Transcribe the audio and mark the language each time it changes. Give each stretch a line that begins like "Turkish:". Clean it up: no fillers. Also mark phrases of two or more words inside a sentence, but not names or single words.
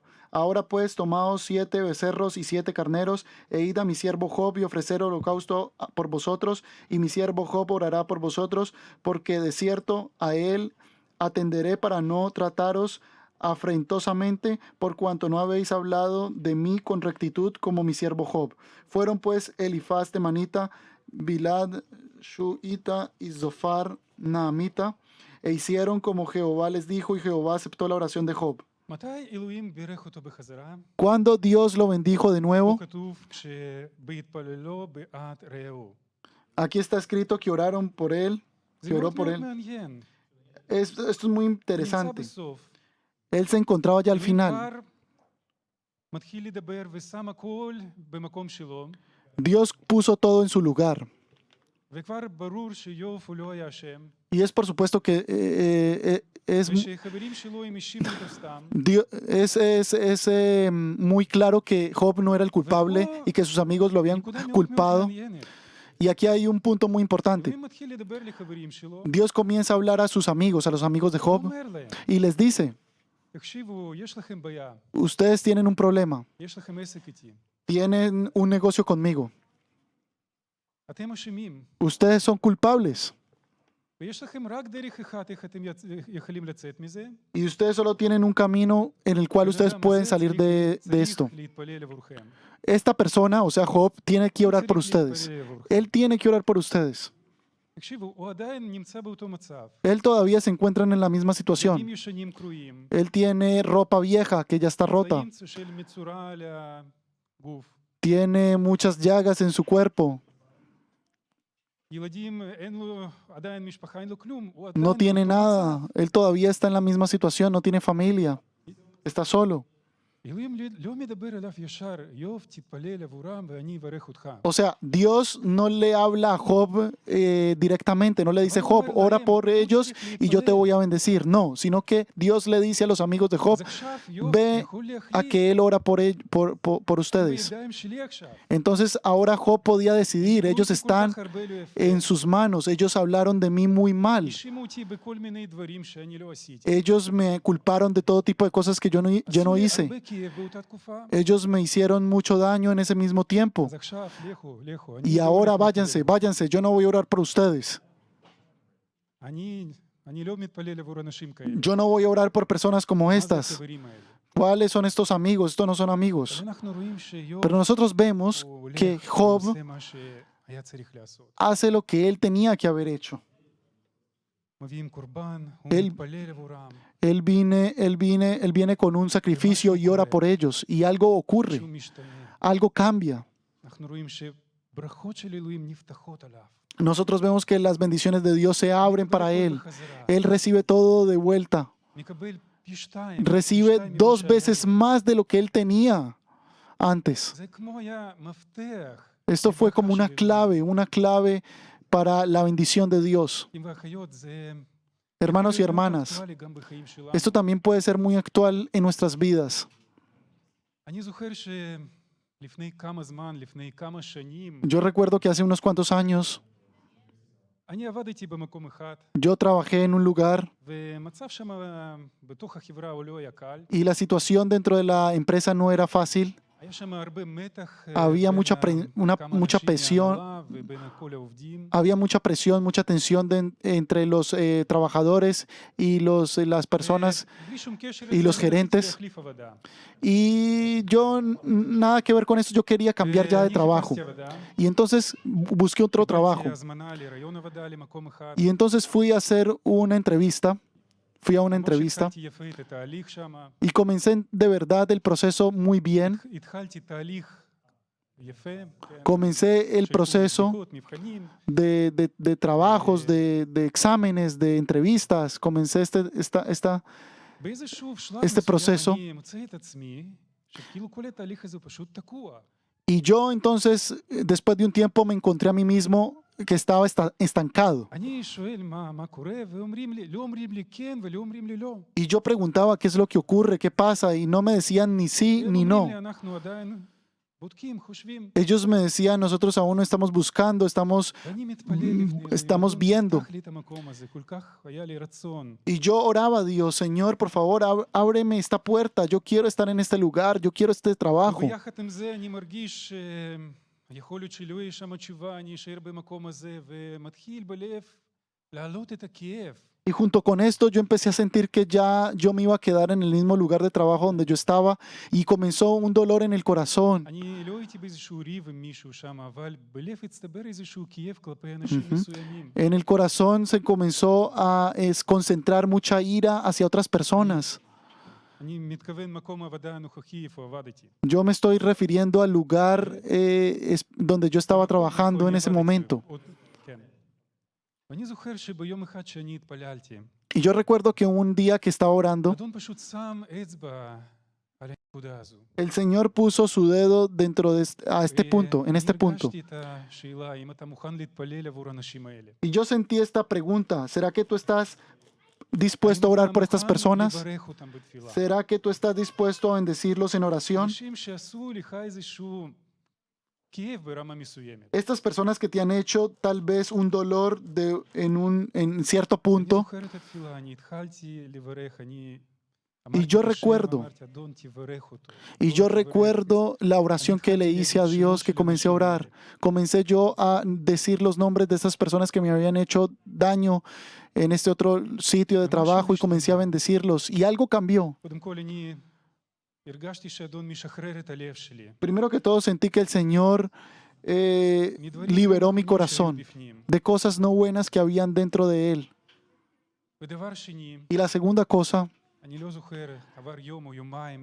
Spanish: Ahora pues tomaos 7 becerros y 7 carneros, e id a mi siervo Job y ofrecer holocausto por vosotros, y mi siervo Job orará por vosotros, porque de cierto a él atenderé para no trataros afrentosamente, por cuanto no habéis hablado de mí con rectitud como mi siervo Job. Fueron pues Elifaz temanita, Bilad Shuita y Zofar Naamita, e hicieron como Jehová les dijo, y Jehová aceptó la oración de Job.
Hebrew: מתי אלוהים בירך אותו בחזרה?
Spanish: Cuando Dios lo bendijo de
Hebrew: פה
Spanish: nuevo,
Hebrew: כתוב שבהתפללו בעד רעהו.
Spanish: aquí está escrito que oraron por él,
Hebrew: זה
Spanish: que oró
Hebrew: מאוד
Spanish: por
Hebrew: מאוד
Spanish: él.
Hebrew: מעניין.
Spanish: Esto es muy
Hebrew: הוא נמצא
Spanish: interesante.
Hebrew: בסוף.
Spanish: Él se encontraba ya al
Hebrew: אלוהים
Spanish: final.
Hebrew: כבר מתחיל לדבר ושם הכל במקום שלו,
Spanish: Dios puso todo en su lugar.
Hebrew: וכבר ברור שאיוב הוא לא היה אשם,
Spanish: Y es por supuesto que
Hebrew: ושחברים שלו הם האשימו אותו סתם.
Spanish: muy claro que Job no era el culpable y que sus amigos lo habían
Hebrew: נקודה מאוד מאוד
Spanish: culpado.
Hebrew: מעניינת.
Spanish: Y aquí hay un punto muy importante.
Hebrew: אלוהים מתחיל לדבר לחברים שלו,
Spanish: Dios comienza a hablar a sus amigos, a los amigos de
Hebrew: הוא
Spanish: Job,
Hebrew: אומר להם,
Spanish: y les dice:
Hebrew: תקשיבו, יש לכם בעיה,
Spanish: ustedes tienen un problema,
Hebrew: יש לכם עסק איתי,
Spanish: tienen un negocio conmigo,
Hebrew: אתם אשמים,
Spanish: ustedes son culpables
Hebrew: ויש לכם רק דרך אחת איך אתם יכולים לצאת מזה,
Spanish: y ustedes solo tienen un camino en el cual ustedes
Hebrew: והאדם
Spanish: pueden
Hebrew: הזה
Spanish: salir de
Hebrew: צריך
Spanish: esto.
Hebrew: להתפלל עבורכם.
Spanish: Esta persona, o sea, Job, tiene que orar por
Hebrew: צריך
Spanish: ustedes.
Hebrew: להתפלל עבורכם.
Spanish: Él tiene que orar por ustedes.
Hebrew: תקשיבו, הוא עדיין נמצא באותו מצב.
Spanish: Él todavía se encuentra en la misma situación.
Hebrew: בגדים ישנים קרועים,
Spanish: Él tiene ropa vieja que ya está rota.
Hebrew: צבעים של מצורע על הגוף.
Spanish: Tiene muchas llagas en su cuerpo.
Hebrew: ילדים, אין לו עדיין משפחה, אין לו כלום. הוא
Spanish: No
Hebrew: עדיין
Spanish: tiene
Hebrew: באותו
Spanish: nada.
Hebrew: מצב.
Spanish: Él todavía está en la misma situación. No tiene familia. Está solo.
Hebrew: אלוהים לא מדבר אליו ישר, איוב, תתפלל עבורם ואני אברך אותך.
Spanish: O sea, Dios no le habla a Job directamente. No le dice: Job, ora por ellos y yo te voy a bendecir. No, sino que Dios le dice a los amigos de Job:
Hebrew: אז עכשיו איוב
Spanish: ve
Hebrew: יכול
Spanish: a
Hebrew: להחליט,
Spanish: que él ora por ustedes.
Hebrew: בידיים שלי עכשיו.
Spanish: Entonces ahora Job podía decidir.
Hebrew: דיברו
Spanish: Ellos
Hebrew: אותי כל
Spanish: están
Hebrew: כך הרבה לא יפה.
Spanish: en sus manos. Ellos hablaron de mí muy mal.
Hebrew: האשימו אותי בכל מיני דברים שאני לא עשיתי.
Spanish: Ellos me culparon de todo tipo de cosas que yo no
Hebrew: עשו לי
Spanish: hice.
Hebrew: הרבה כאב באותה תקופה.
Spanish: Ellos me hicieron mucho daño en ese mismo tiempo.
Hebrew: אז עכשיו, לכו.
Spanish: Y ahora váyanse. Yo no voy a orar por ustedes.
Hebrew: אני לא מתפלל עבור אנשים כאלה.
Spanish: Yo no voy a orar por personas como
Hebrew: מה זה
Spanish: estas.
Hebrew: החברים האלה?
Spanish: ¿Cuáles son estos amigos? Estos no son amigos.
Hebrew: אבל אנחנו רואים שאיוב
Spanish: Pero nosotros vemos
Hebrew: הוא
Spanish: que
Hebrew: הולך
Spanish: Job
Hebrew: ועושה מה שהיה צריך לעשות.
Spanish: hace lo que él tenía que haber hecho.
Hebrew: מביאים קורבן, הוא
Spanish: Él-
Hebrew: מתפלל עבורם.
Spanish: Él viene con un sacrificio y ora por ellos. Y algo ocurre.
Hebrew: שהוא משתנה.
Spanish: Algo cambia.
Hebrew: אנחנו רואים שברכות של אלוהים נפתחות עליו.
Spanish: Nosotros vemos que las bendiciones de Dios se abren para
Hebrew: מקבל
Spanish: él.
Hebrew: הכל בחזרה.
Spanish: Él recibe todo de vuelta.
Hebrew: מקבל פי שתיים.
Spanish: Recibe
Hebrew: פי שתיים
Spanish: 2
Hebrew: ממה
Spanish: veces
Hebrew: שהיה.
Spanish: más de lo que él tenía antes.
Hebrew: זה כמו היה מפתח.
Spanish: Esto fue como
Hebrew: לברכה
Spanish: una
Hebrew: של אלוהים.
Spanish: clave para la bendición de Dios.
Hebrew: אחים ואחיות, זה
Spanish: Hermanos y
Hebrew: מאוד
Spanish: hermanas,
Hebrew: אקטואלי גם בחיים שלנו.
Spanish: esto también puede ser muy actual en nuestras vidas.
Hebrew: אני זוכר שלפני כמה זמן, לפני כמה שנים,
Spanish: Yo recuerdo que hace unos cuantos años
Hebrew: אני עבדתי במקום אחד,
Spanish: yo trabajé en un lugar
Hebrew: ומצב שם בתוך החברה הוא לא היה קל,
Spanish: y la situación dentro de la empresa no era fácil
Hebrew: היה שם הרבה מתח
Spanish: había
Hebrew: בין
Spanish: mucha
Hebrew: כמה אנשים
Spanish: presión,
Hebrew: מההנהלה ובין כל העובדים.
Spanish: había mucha presión, mucha tensión entre los trabajadores y las personas
Hebrew: ובלי שום קשר
Spanish: y
Hebrew: לזה,
Spanish: los
Hebrew: אני רציתי
Spanish: gerentes.
Hebrew: להחליף עבודה.
Spanish: Y yo, nada que ver con esto, yo quería cambiar ya de
Hebrew: ואני
Spanish: trabajo.
Hebrew: חיפשתי עבודה,
Spanish: Y entonces busqué otro trabajo.
Hebrew: קיבלתי הזמנה לראיון עבודה למקום אחד.
Spanish: Y entonces fui a hacer una entrevista. Fui a una
Hebrew: ממש
Spanish: entrevista
Hebrew: התחלתי יפה את התהליך שם.
Spanish: y comencé de verdad el proceso muy bien.
Hebrew: התחלתי תהליך יפה. כן,
Spanish: Comencé el
Hebrew: של
Spanish: proceso
Hebrew: בדיקות, מבחנים.
Spanish: de trabajos, de exámenes, de entrevistas. Comencé
Hebrew: באיזשהו שלב
Spanish: este proceso.
Hebrew: מסוים אני מוצא את עצמי, שכאילו כל התהליך הזה פשוט תקוע.
Spanish: Y yo entonces, después de un tiempo, me encontré a mí mismo que estaba estancado.
Hebrew: אני שואל מה קורה, ואומרים לי, לא אומרים לי כן ולא אומרים לי לא.
Spanish: Y yo preguntaba qué es lo que ocurre, qué pasa, y no me decían ni sí
Hebrew: והם
Spanish: ni
Hebrew: אומרים
Spanish: no.
Hebrew: לי, אנחנו עדיין בודקים, חושבים.
Spanish: Ellos me decían, nosotros aún no estamos buscando,
Hebrew: ואני מתפלל לפני
Spanish: estamos
Hebrew: הראיון,
Spanish: viendo.
Hebrew: תפתח לי את המקום הזה, כל כך היה לי רצון.
Spanish: Y yo oraba a Dios, Señor, por favor, ábreme esta puerta, yo quiero estar en este lugar, yo quiero este trabajo.
Hebrew: וביחד עם זה אני מרגיש שיכול להיות שלא יהיה שם תשובה, אני אשאר במקום הזה, ומתחיל בלב להעלות את הכאב.
Spanish: Y junto con esto yo empecé a sentir que ya yo me iba a quedar en el mismo lugar de trabajo donde yo estaba y comenzó un dolor en el corazón.
Hebrew: אני לא הייתי באיזשהו ריב עם מישהו שם, אבל בלב הצטבר איזשהו כאב כלפי אנשים מסוימים.
Spanish: En el corazón se comenzó a concentrar mucha ira hacia otras personas.
Hebrew: אני מתכוון מקום העבודה הנוכחי איפה עבדתי.
Spanish: Yo me estoy refiriendo al lugar donde yo estaba trabajando en ese momento.
Hebrew: כן. ואני זוכר שביום אחד שאני התפללתי,
Spanish: Y yo recuerdo que un día que estaba orando,
Hebrew: אדון פשוט שם אצבע על הנקודה הזו.
Spanish: el Señor puso su dedo dentro de este punto, en este punto.
Hebrew: הרגשתי את השאלה, אם אתה מוכן להתפלל עבור האנשים האלה.
Spanish: Y yo sentí esta pregunta, ¿será que tú estás dispuesto a orar por estas personas?
Hebrew: לברך אותם בתפילה.
Spanish: ¿Será que tú estás dispuesto a bendecirlos en oración?
Hebrew: אנשים שעשו לך איזשהו כאב ברמה מסוימת.
Spanish: Estas personas que te han hecho tal vez un dolor en cierto
Hebrew: אני
Spanish: punto.
Hebrew: זוכר את התפילה, אני התחלתי לברך, אני
Spanish: Y yo recuerdo,
Hebrew: אמרתי, אדון תברך אותו.
Spanish: y yo recuerdo la oración que le hice a Dios, que comencé a orar. Comencé yo a decir los nombres de esas personas que me habían hecho daño en este otro sitio de trabajo y comencé a bendecirlos. Y algo cambió.
Hebrew: קודם כל אני הרגשתי שאדון משחרר את הלב שלי.
Spanish: Primero que todo sentí que el Señor liberó mi corazón de cosas no buenas que habían dentro de él.
Hebrew: ודבר שני,
Spanish: Y la segunda cosa,
Hebrew: אני לא זוכר, עבר יום או יומיים,